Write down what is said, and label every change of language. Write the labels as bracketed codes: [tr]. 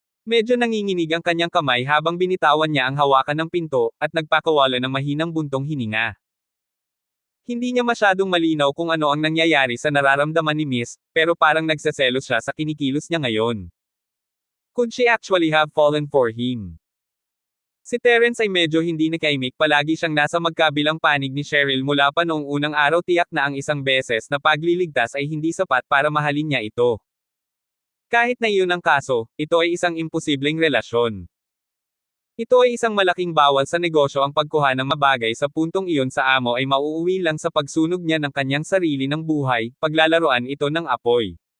[tl] Medyo nanginginig ang kanyang kamay habang binitawan niya ang hawakan ng pinto, at nagpakawala ng mahinang buntong hininga. Hindi niya masyadong malinaw kung ano ang nangyayari sa nararamdaman ni Miss, pero parang nagseselos siya sa kinikilos niya ngayon. [en] Could she actually have fallen for him? [tl] Si Terence ay medyo hindi nakaimik, palagi siyang nasa magkabilang panig ni Cheryl mula pa noong unang araw, tiyak na ang isang beses na pagliligtas ay hindi sapat para mahalin niya ito. Kahit na iyon ang kaso, ito ay isang imposibleng relasyon. Ito ay isang malaking bawal sa negosyo, ang pagkuha ng mabagay sa puntong iyon sa amo ay mauuwi lang sa pagsunog niya ng kanyang sarili ng buhay, paglalaroan ito ng apoy.